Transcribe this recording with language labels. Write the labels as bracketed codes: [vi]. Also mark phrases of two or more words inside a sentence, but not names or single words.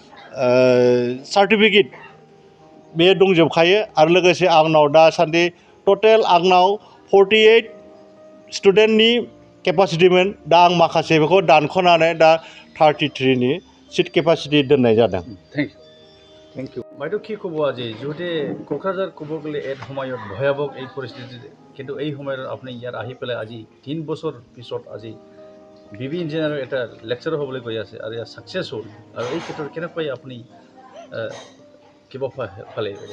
[brx] सार्टिफिकेट बे दंजोबखायो आरो लोगोसे आंनाव दासान्दि टटेल आंनाव 48 स्टुडेन्टनि केपासिटिमोन दा आं माखासे बेखौ दानख'नानै दा 33नि [en] seat capacity [brx] दोननाय जादों [en] thank you [as] বাইদেউ কি ক'ব আজি যিহেতু কোকৰাঝাৰ ক'ব গ'লে এক সময়ত ভয়াৱহ এই পৰিস্থিতি কিন্তু এই সময়ত আপুনি ইয়াত আহি পেলাই আজি 3 বছৰ পিছত আজি বিবি ইঞ্জিনিয়াৰৰ এটা লেকচাৰ হ'বলৈ গৈ আছে আৰু ইয়াত ছাকচেছ হ'ল আৰু এই ক্ষেত্ৰত কেনেকৈ আপুনি কিবা ফালে